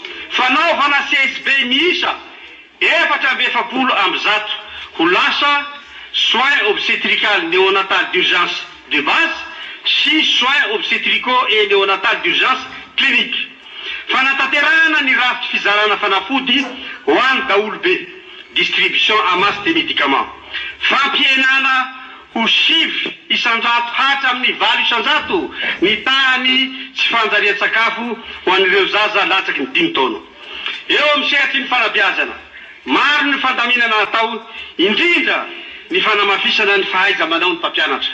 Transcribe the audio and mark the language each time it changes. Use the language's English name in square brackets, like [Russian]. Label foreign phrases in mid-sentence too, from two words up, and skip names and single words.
[Malagasy] Fanaovana CSB miisa 470 ho lasa [French] soins obstétricales néonatales d'urgence de base [Malagasy] sy [French] soins obstétricaux et néonatales d'urgence clinique. [Malagasy] Fanatanterahana ny rafitry fizarana fanafody ho an'ny daolobe, [French] distribution en masse des médicaments. [Malagasy] Fampienana ho 5 isanjato hatra amin'ny 8 isanjato ny tahany tsy fanjarian-tsakafo ho an'ireo zaza latsaky ny 5 taona. Eo amin'ny sehatry ny fanabeazana, maro ny fandaminana atao, indrindra ny fanamafisana ny fahaiza manao ny mpampianatra.